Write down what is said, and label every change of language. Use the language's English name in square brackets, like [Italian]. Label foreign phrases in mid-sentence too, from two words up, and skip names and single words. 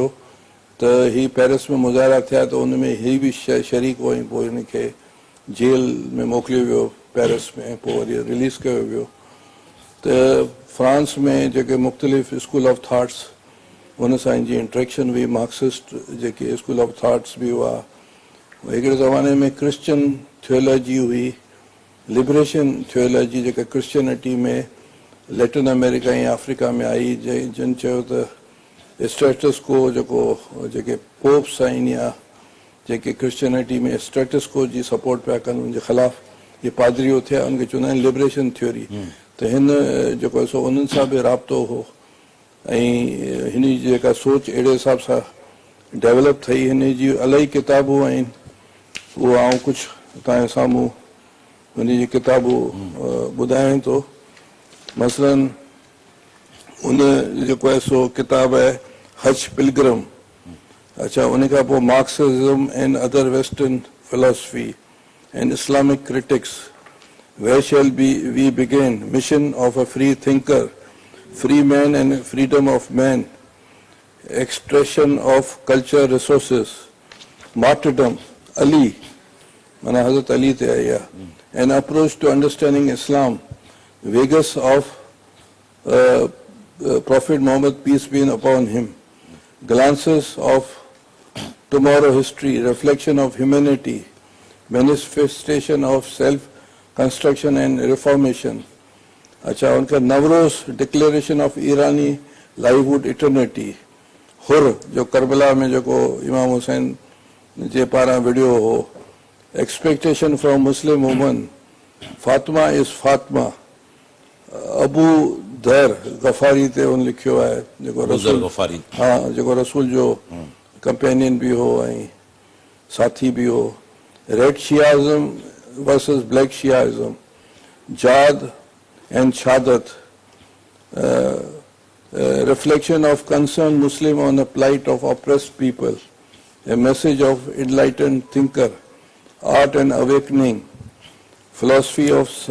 [Sindhi] त ही पेरिस में मुज़ाहिरा थिया त उन में ही बि शरीक हो ऐं पोइ हिनखे जेल में मोकिलियो वियो पेरिस में, पोइ वरी रिलीज़ कयो वियो। त फ्रांस में जेके मुख़्तलिफ़ [English] स्कूल ऑफ थाट्स [Sindhi] उन सां हिनजी इंट्रैक्शन हुई, मार्क्सिस्ट जेके [English] स्कूल ऑफ थाट्स [Sindhi] बि हुआ। हिकिड़े ज़माने में [English] क्रिश्चियन थियोलॉजी [Sindhi] हुई, [English] लिबरेशन थियोलॉजी [Sindhi] जेका क्रिश्चियनिटी में लैटिन अमेरिका ऐं अफ्रीका में आई, जिन चयो त [English] स्टेटस को [Sindhi] जेके पोप्स आहिनि या जेके क्रिश्चियनिटी में [English] स्टेटस को [Sindhi] जी सपोर्ट पिया कनि, उनजे ख़िलाफ़ु ये पादरियो थिया उनखे चवंदा आहिनि [English] लिबरेशन थ्योरी [Sindhi] त हिन जेको आहे सो उन्हनि सां बि राब्तो हो ऐं हिन जी जेका सोच अहिड़े हिसाब सां डेवलप थई हिन जी इलाही किताबूं आहिनि उहो आउं कुझु तव्हांजे साम्हूं हुन जी किताबूं ॿुधायां थो मसलन उन जेको आहे सो किताब आहे हज पिलग्रम अच्छा उन खां पोइ मार्क्सिज्म एंड अदर वेस्टर्न फिलोसफी एंड इस्लामिक क्रिटिक्स [English] Where shall we begin? Mission of a free thinker, free man and freedom of man, expression of culture resources, martyrdom, Ali, [Sindhi] माना हज़रत अली ते आया, [English] an approach to understanding Islam, Vegas of Prophet Muhammad, peace be upon him, glances of tomorrow history, reflection of humanity, manifestation of self construction and reformation. [Sindhi] अच्छा उनका नवरोज डिक्लेरेशन ऑफ ईरानी लाइवहुड इटर्निटी हुर जो करबला में जेको इमाम हुसैन जे पारां विडियो हो एक्सपेक्टेशन फ्रॉम मुस्लिम वुमन फातिमा इज फातिमा अबू दर गफारी ते उन लिखियो आहे जेको रसूल गफारी हाँ जेको रसूल जो कंपेनियन भी हो ऐं साथी भी हो [English] red Shiaism versus black Shiaism, Jad and Shahadat, reflection of concerned Muslim on the plight of oppressed people, a message of enlightened thinker, art and awakening, philosophy of